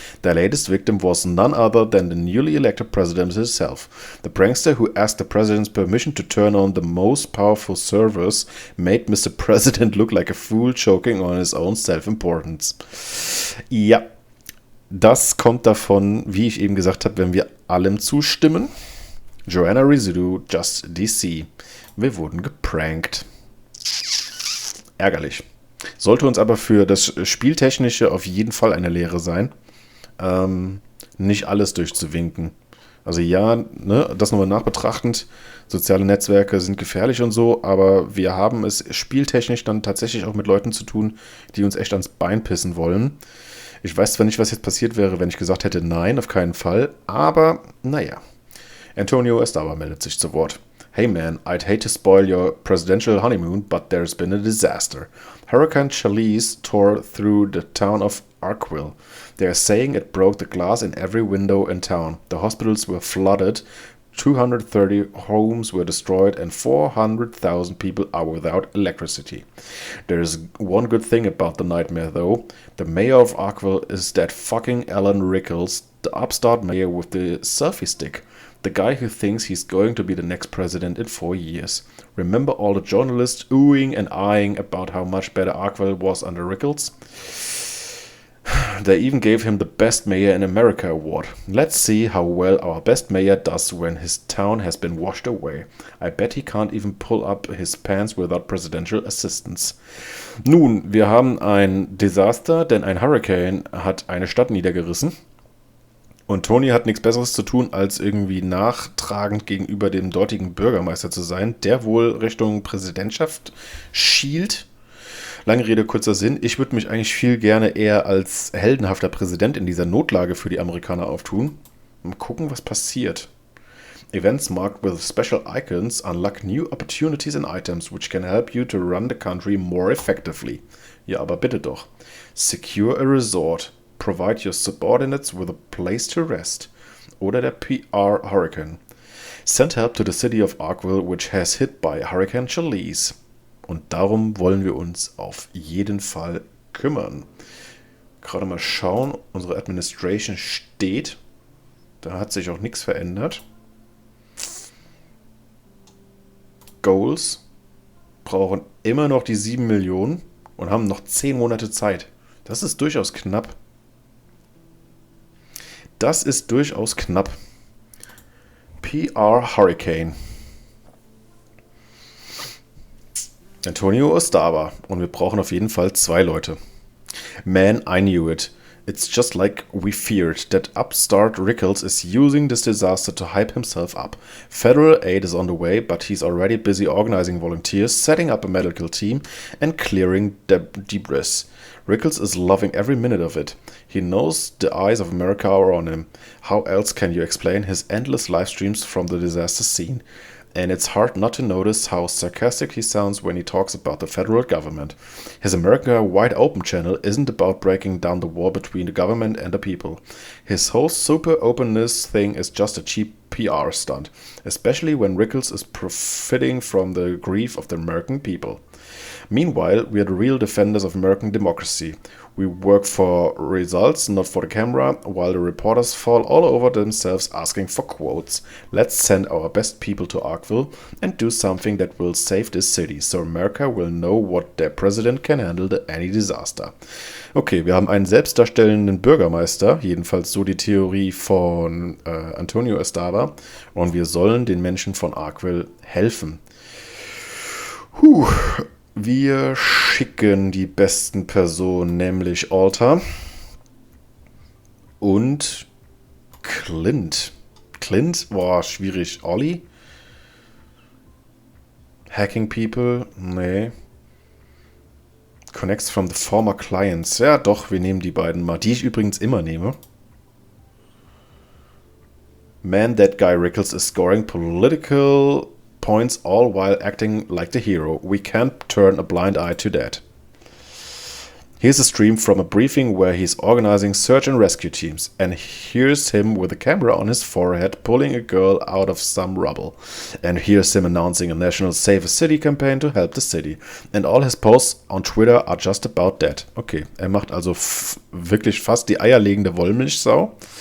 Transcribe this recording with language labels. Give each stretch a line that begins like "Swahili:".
English: The latest victim was none other than the newly elected president himself. The prankster who asked the president's permission to turn on the most powerful servers made Mr. President look like a fool choking on his own self-importance.
German: Ja, das kommt davon, wie ich eben gesagt habe, wenn wir allem zustimmen. Joanna Residue, Just DC. Wir wurden geprankt. Ärgerlich. Sollte uns aber für das Spieltechnische auf jeden Fall eine Lehre sein, nicht alles durchzuwinken. Also ja, ne, das nochmal nachbetrachtend, soziale Netzwerke sind gefährlich und so, aber wir haben es spieltechnisch dann tatsächlich auch mit Leuten zu tun, die uns echt ans Bein pissen wollen. Ich weiß zwar nicht, was jetzt passiert wäre, wenn ich gesagt hätte, nein, auf keinen Fall, aber naja. Antonio Estava meldet sich zu Wort.
English: Hey man, I'd hate to spoil your presidential honeymoon, but there's been a disaster. Hurricane Charlize tore through the town of Arkville. They are saying it broke the glass in every window in town. The hospitals were flooded, 230 homes were destroyed, and 400,000 people are without electricity. There is one good thing about the nightmare though. The mayor of Arkville is that fucking Alan Rickles, the upstart mayor with the selfie stick. The guy who thinks he's going to be the next president in 4 years. Remember all the journalists oohing and eyeing about how much better Arkville was under Rickles? They even gave him the Best Mayor in America award. Let's see how well our best mayor does when his town has been washed away. I bet he can't even pull up his pants without presidential assistance.
German: Nun, wir haben ein Desaster, denn ein Hurricane hat eine Stadt niedergerissen. Und Tony hat nichts Besseres zu tun, als irgendwie nachtragend gegenüber dem dortigen Bürgermeister zu sein, der wohl Richtung Präsidentschaft schielt. Lange Rede, kurzer Sinn. Ich würde mich eigentlich viel gerne eher als heldenhafter Präsident in dieser Notlage für die Amerikaner auftun. Mal gucken, was passiert.
English: Events marked with special icons unlock new opportunities and items which can help you to run the country more effectively.
German: Ja, aber bitte doch.
English: Secure a resort. Provide your subordinates with a place to rest.
German: Oder der PR Hurricane.
English: Send help to the city of Arkville, which has hit by Hurricane Charlize.
German: Und darum wollen wir uns auf jeden Fall kümmern. Gerade mal schauen, unsere Administration steht. Da hat sich auch nichts verändert. Goals brauchen immer noch die 7 Millionen und haben noch 10 Monate Zeit. Das ist durchaus knapp. Das ist durchaus knapp. PR Hurricane. Antonio Ostava. Und wir brauchen auf jeden Fall 2 Leute.
English: Man, I knew it. It's just like we feared, that upstart Rickles is using this disaster to hype himself up. Federal aid is on the way, but he's already busy organizing volunteers, setting up a medical team, and clearing debris. Rickles is loving every minute of it. He knows the eyes of America are on him. How else can you explain his endless live streams from the disaster scene? And it's hard not to notice how sarcastic he sounds when he talks about the federal government. His America Wide Open channel isn't about breaking down the wall between the government and the people. His whole super openness thing is just a cheap PR stunt, especially when Rickles is profiting from the grief of the American people. Meanwhile, we are the real defenders of American democracy. We work for results, not for the camera, while the reporters fall all over themselves asking for quotes. Let's send our best people to Arkville and do something that will save this city, so America will know what their president can handle any disaster.
German: Okay, wir haben einen selbstdarstellenden Bürgermeister, jedenfalls so die Theorie von Antonio Estava, und wir sollen den Menschen von Arkville helfen. Wir schicken die besten Personen, nämlich Alter und Clint. Clint? Boah, schwierig. Olli? Hacking People? Nee.
English: Connects from the former clients.
German: Ja, doch, wir nehmen die beiden mal. Die ich übrigens immer nehme.
English: Man, that guy Rickles is scoring political points all while acting like the hero. We can't turn a blind eye to that. Here's a stream from a briefing where he's organizing search and rescue teams, and here's him with a camera on his forehead pulling a girl out of some rubble. And here's him announcing a national Save a City campaign to help the city. And all his posts on Twitter are just about that.
German: Okay, er macht also wirklich fast die eierlegende Wollmilchsau.